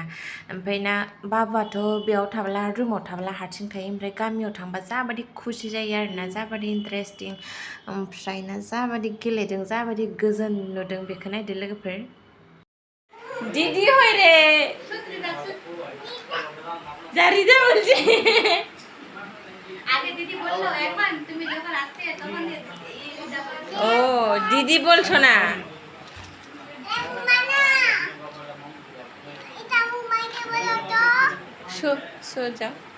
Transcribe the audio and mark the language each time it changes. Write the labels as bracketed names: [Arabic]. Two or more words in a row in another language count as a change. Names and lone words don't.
[Bodo] ओमफ्रायना बाबुआथ' बेयाव थाब्ला, रुमाव थाब्ला हारसिं थायो। ओमफ्राय गामियाव थांबा जाबादि खुसि जायो आरोना, जाबादि इन्टारेस्टिं। ओमफ्रायना जाबादि गेलेदों, जाबादि गोजोन नुदों, बेखौ नायदो लोगोफोर। दीदी होय रे जारिदा [Bangla] বলছি আগে দিদি বললো, এখন তুমি যখন আসছে তখন ও দিদি বলছো না। এটা উমাইকে বলো তো, [English] so so [Bangla] যাও।